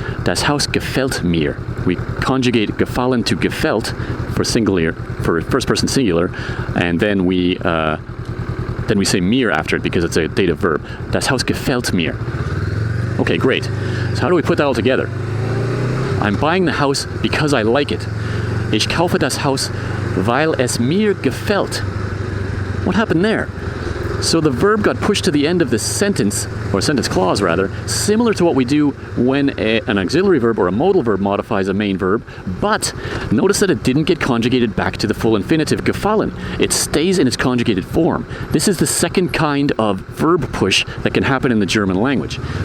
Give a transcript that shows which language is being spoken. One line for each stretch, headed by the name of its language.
German: Das Haus gefällt mir.
English: We conjugate gefallen to gefällt for singular, for first person singular, and then we say mir after it because it's a dative verb.
German: Das Haus gefällt mir.
English: Okay, great. So how do we put that all together? I'm buying the house because I like it.
German: Ich kaufe das Haus, weil es mir gefällt.
English: What happened there? So the verb got pushed to the end of the sentence, or sentence clause rather, similar to what we do when an auxiliary verb or a modal verb modifies a main verb, but notice that it didn't get conjugated back to the full infinitive gefallen. It stays in its conjugated form. This is the second kind of verb push that can happen in the German language.